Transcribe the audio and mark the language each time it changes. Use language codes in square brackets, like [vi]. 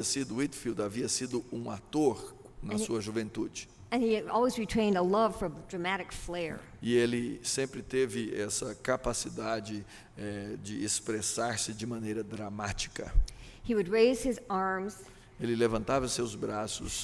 [pt] Whitefield havia sido um ator na sua juventude. [en] and he had always retained a love for dramatic flair. [pt] E ele sempre teve essa capacidade de expressar-se de maneira dramática. [en] He would raise his arms, [pt] Ele levantava seus braços,